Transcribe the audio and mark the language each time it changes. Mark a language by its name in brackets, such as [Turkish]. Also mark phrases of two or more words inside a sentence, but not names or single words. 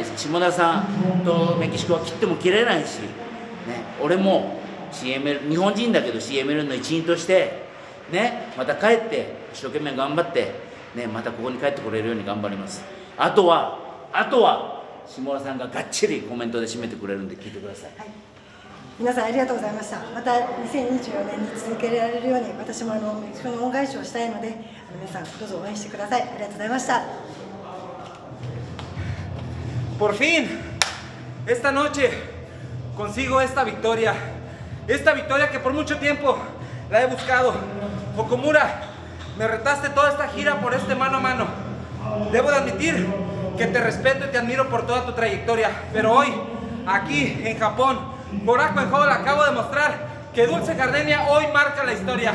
[Japanese] ね、下田さんとメキシコは切っても切れないし、ね、俺も CML 日本人だけど CML の一員として、ね、また帰って一生懸命頑張って、ね、またここに帰ってこれるように頑張ります。あとは下田さんががっちりコメントで締めてくれるんで聞いてください。はい、皆さんありがとうございました。また2024年に続けられるように私もメキシコの恩返しをしたいので、皆さんどうぞ応援してください。ありがとうございました。 [Spanish] Por fin, esta noche consigo esta victoria que por mucho tiempo la he buscado. Okumura, me retaste toda esta gira por este mano a mano. Debo de admitir que te respeto y te admiro por toda tu trayectoria, pero hoy, aquí en Japón, Boraco en Hall, acabo de mostrar que Dulce Gardenia hoy marca la historia.